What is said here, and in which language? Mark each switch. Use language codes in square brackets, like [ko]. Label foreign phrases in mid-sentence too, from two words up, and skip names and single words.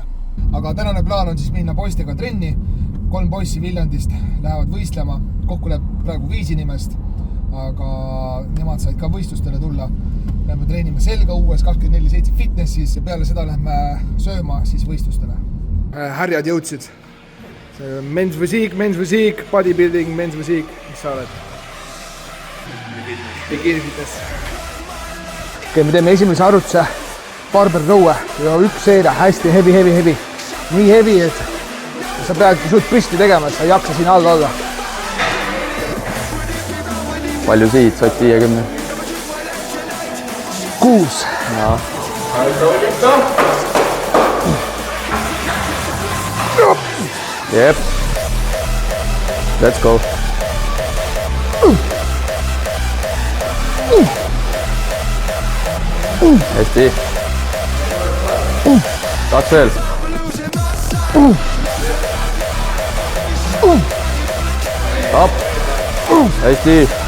[et] Aga tänane plaan on siis minna poistega trenni. 3 poissi Viljandist lähevad võistlema. Kokku läheb praegu 5 inimest, aga nemad said ka võistlustele tulla. Lähme treenime selga uues 24/7 fitnessis ja peale seda lähme sööma siis võistlustele. Härjad jõudsid. [en] Men's physique, bodybuilding, men's physique. [et] Mis sa oled? [en] Bikini fitness. [et] Okei, me teeme esimese arvutuse [en] barbell row'e [et] ja 1 seeria hästi heavy. Nii heavy, et sa peadki suht püsti tegema, et sa ei jaksa siin all olla. Palju sihid, sott 50? 6. Jaa. Jep. [en] Let's go. [et] Hästi. 2 veel. Up. Hästi.